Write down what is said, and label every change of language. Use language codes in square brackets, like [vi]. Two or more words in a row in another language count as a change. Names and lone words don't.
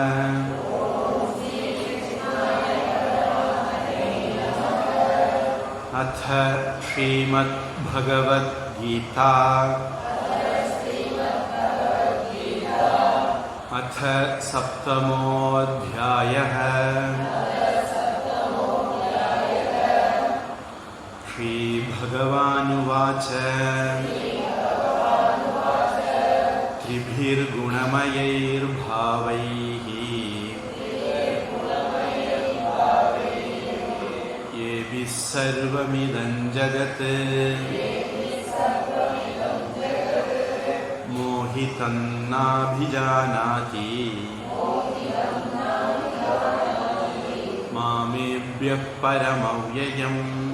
[sa] अथ श्रीमद् भगवद् गीता अथ சப்தமோऽध्यायः. श्री भगवानुवाच त्रिभिर्गुणमयैर्भावैः येभिः सर्वमिदं जगत् मोहितं नाभिजानाति मामेभ्यः परमव्ययम्